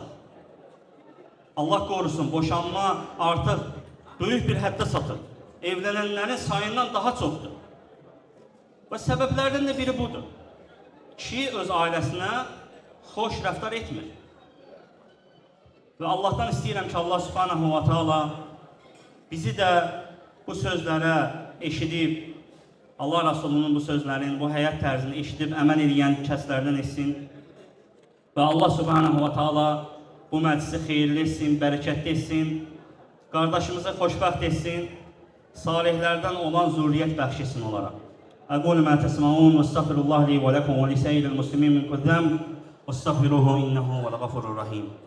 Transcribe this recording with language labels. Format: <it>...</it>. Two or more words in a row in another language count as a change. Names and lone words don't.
<az>Allah qorusun, boşanma artıq böyük bir həddə satır. Evlənənlərin sayından daha çoxdur. Və səbəblərdən də biri budur. Kişi öz ailəsinə xoş rəftar etmir. Və Allahdan istəyirəm ki,</az> <ar>الله سبحانه وتعالى</ar> <az>bizi də bu sözlərə eşidib, Allah Rasulunun bu sözlərin, bu həyat tərzini eşidib, əməl edən kəslərdən etsin. Və</az> <ar>الله سبحانه وتعالى</ar> <az>bu məclisi xeyirli etsin, bərəkətli etsin, qardaşımızı xoşbəxt etsin, salihlərdən olan zürriyyət bəxş etsin olaraq.</az> <ar>أقول ما تسمعون وأستغفر الله لي ولكم ولسائر المسلمين من كل ذنب وأستغفره إنه هو الغفور الرحيم.</ar>